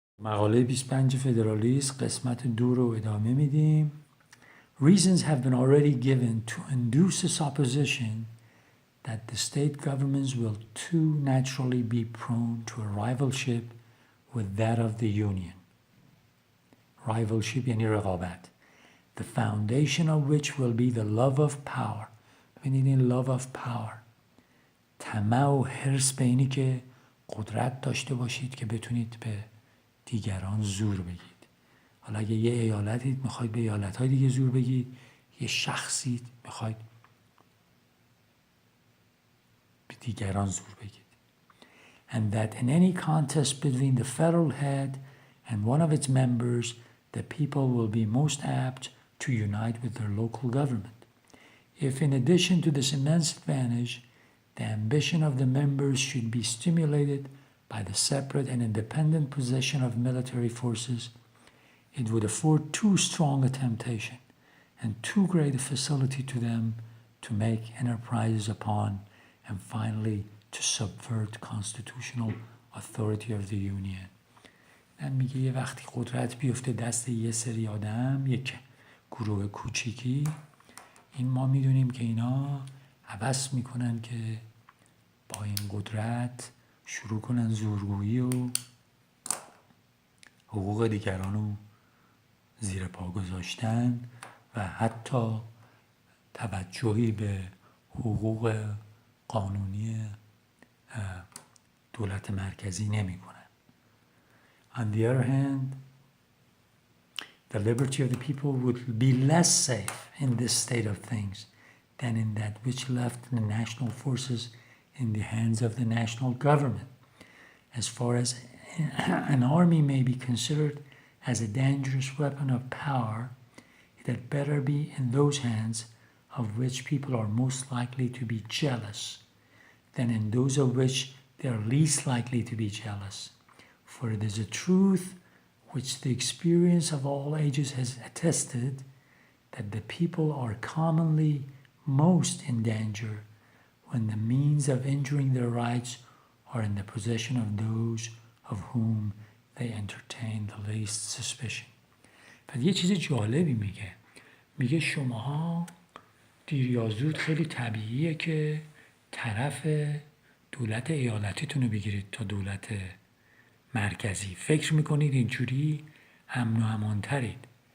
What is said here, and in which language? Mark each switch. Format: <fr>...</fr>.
<fa>مقاله 25 فدرالیست قسمت 2 رو ادامه میدیم.</fa> <en>Reasons have been already given to induce a supposition that the state governments will too naturally be prone to a rivalship with that of the union.</en> <fa>Rivalship یعنی رقابت.</fa> <en>The foundation of which will be the love of power.</en> <fa>ببینید این</fa> <en>love of power.</en> <fa>طمع و حرص به اینی که قدرت داشته باشید که بتونید به دیگران زور بگید. حالا اگه یه ایالتید میخواید به ایالت‌های دیگه زور بگید، یه شخصی میخواید به دیگران زور بگید.</fa> <en>And that in any contest between the federal head and one of its members, the people will be most apt to unite with their local government. If in addition to this immense advantage, the ambition of the members should be stimulated by the separate and independent possession of military forces, it would afford too strong a temptation and too great a facility to them to make enterprises upon and finally to subvert constitutional authority of the union.</en> <fa>میگه یه وقتی قدرت بیفته دست یه سری آدم، یک گروه کوچیکی، این ما میدونیم که اینا هوس میکنن که با این قدرت شروع کنن زورگویی و حقوق دیگران رو زیر پا گذاشتن و حتی توجهی به حقوق قانونی دولت مرکزی نمی کنن.</fa> <en>On the other hand, the liberty of the people would be less safe in this state of things than in that which left the national forces in the hands of the national government. As far as an army may be considered as a dangerous weapon of power, it had better be in those hands of which people are most likely to be jealous than in those of which they are least likely to be jealous. For it is a truth which the experience of all ages has attested that the people are commonly most in danger when the means of injuring their rights are in the possession of those of whom they entertain the least suspicion.</en> <fa>پس یه چیز جالبی میگه شماها دیر یا زود خیلی طبیعیه که طرف دولت ایالتیتون رو بگیرید تا دولت مرکزی. فکر میکنید اینجوری امن و امانترید.</fa>